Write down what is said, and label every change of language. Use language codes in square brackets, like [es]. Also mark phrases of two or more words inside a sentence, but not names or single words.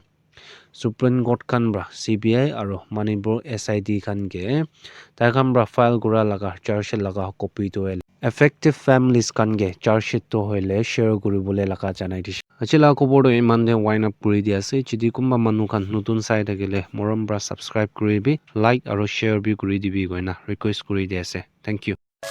[nag] Supreme Court kan bra CBI aro Manipur SID kan ge taikhan bra file kura laga [en] charge sheet [nag] laga copy to ele [en] effective families [nag] kan ge [en] charge sheet [nag] to hoile share kuribole laga janai dishe. Achila khobor do iman de [en] wind up [nag] kuri dia ase chidi kumba manu khan nutun sai thakile morom bra subscribe kuribi like aro share bi kuri dibi goina request kuri dia ase. [en] Thank you.